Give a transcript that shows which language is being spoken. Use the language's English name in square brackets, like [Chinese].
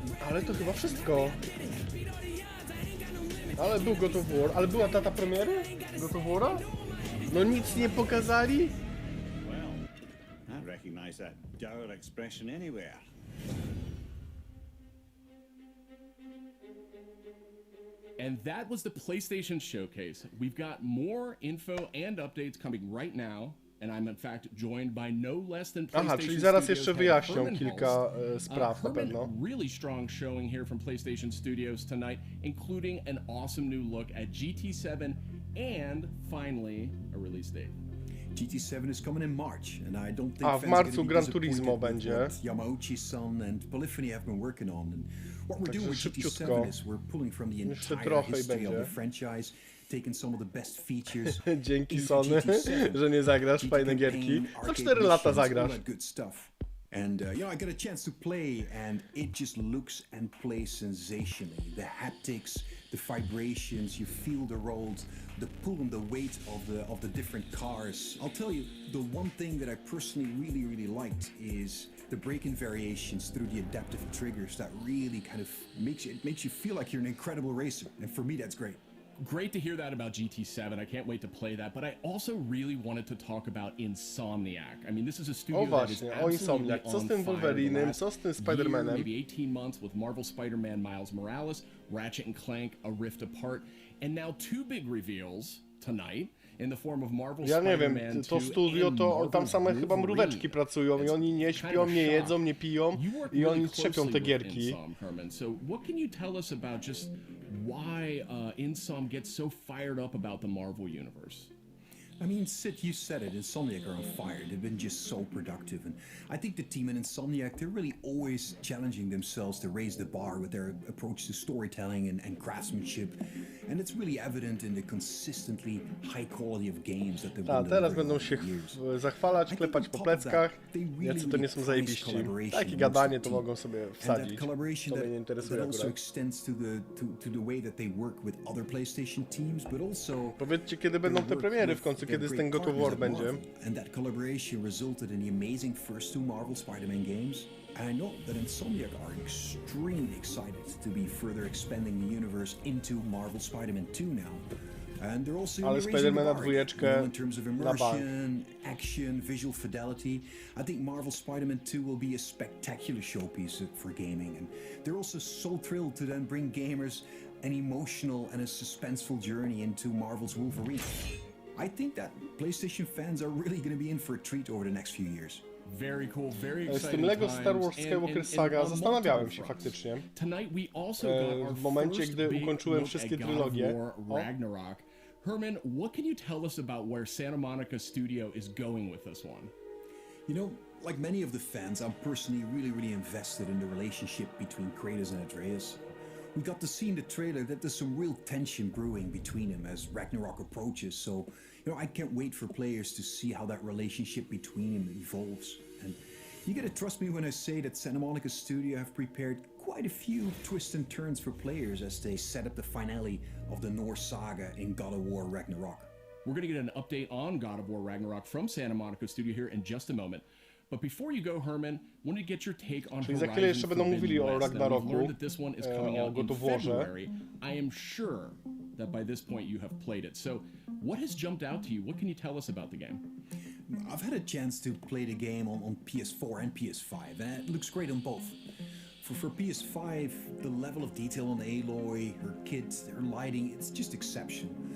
[Polish] Ale to chyba wszystko. Ale był God of War, ale była data premiery God of War'a? No nic nie pokazali? [English] I recognize that dour expression anywhere. And that was the PlayStation Showcase. We've got more info and updates coming right now. And I'm in fact joined by no less than PlayStation. [Polish] Aha, czyli zaraz jeszcze wyjaśnią kilka spraw na pewno. [English] Really strong showing here from PlayStation Studios tonight, including an awesome new look at GT7 and finally a release date. GT7 is coming in March, and I don't think [Polish] w marcu Gran Turismo będzie. [English] Yamauchi-san and Polyphony have been working on. And what we're doing with GT7 is we're pulling from the entire history of the franchise, taking some of the best features. [Polish] Dzięki Sony, że nie zagrasz fajne gierki. Za 4 lata zagrasz. [English] And you know, I got a chance to play, and it just looks and plays sensationally. The haptics, the vibrations, you feel the rolls, the pull and the weight of the different cars. I'll tell you, the one thing that I personally really liked is the braking variations through the adaptive triggers. That really kind of makes you feel like you're an incredible racer, and for me, that's great. Great to hear that about GT7. I can't wait to play that, but I also really wanted to talk about Insomniac. I mean, this is a studio that is absolutely [Polish] co z tym Wolverinem, co z tym Spider-Manem? [English] Maybe 18 months with Marvel Spider-Man Miles Morales, Ratchet & Clank, A Rift Apart, and now 2 big reveals tonight in the form of Marvel Spider-Man 2 [Polish] Ja nie wiem, to studio to tam same chyba mróweczki pracują i oni nie śpią, nie jedzą, nie piją i oni trzepią te gierki. [English] So what can you tell us about just why Insom gets so fired up about the Marvel universe? I mean, Sid, you said it. Insomniac are on fire. They've been just so productive. And I think the team in Insomniac, they're really always challenging themselves to raise the bar with their approach to storytelling and craftsmanship. And it's really evident in the consistently high quality of games that they've been [Polish] teraz będą się zachwalać, klepać po pleckach, jacy to nie są zajebiści. Takie gadanie to mogą sobie wsadzić. To mnie nie interesuje akurat. Powiedzcie, kiedy będą te premiery w końcu, kiedy z ten God of War będzie. [English] And that collaboration resulted in the amazing first 2 Marvel Spider-Man games. And I know that Insomniac are extremely excited to be further expanding the universe into Marvel Spider-Man 2 now. And they're also raising the bar in terms of immersion, action, visual fidelity. I think Marvel Spider-Man 2 will be a spectacular showpiece for gaming. And they're also so thrilled to then bring gamers an emotional and a suspenseful journey into Marvel's Wolverine. I think that PlayStation fans are really going to be in for a treat over the next few years. Very cool, very exciting. [Polish] Z tym Lego Star Wars Skywalker Saga zastanawiałem się faktycznie. W momencie, gdy ukończyłem wszystkie trylogie. [English] Ragnarok. Herman, what can you tell us about where Santa Monica Studio is going with this one? You know, like many of the fans, I'm personally really invested in the relationship between Kratos and Atreus. We got to see in the trailer that there's some real tension brewing between them as Ragnarok approaches, so, you know, I can't wait for players to see how that relationship between them evolves. And you gotta trust me when I say that Santa Monica Studio have prepared quite a few twists and turns for players as they set up the finale of the Norse saga in God of War Ragnarok. We're gonna get an update on God of War Ragnarok from Santa Monica Studio here in just a moment. But before you go, Herman, want to get your take on [Polish] Czyli za chwilę jeszcze będą mówili o Ragnaroku, o God of Warze. [English] I am sure that by this point you have played it. So, what has jumped out to you? What can you tell us about the game? I've had a chance to play the game on PS4 and PS5, and it looks great on both. For PS5, the level of detail on Aloy, her kit, her lighting, it's just exceptional.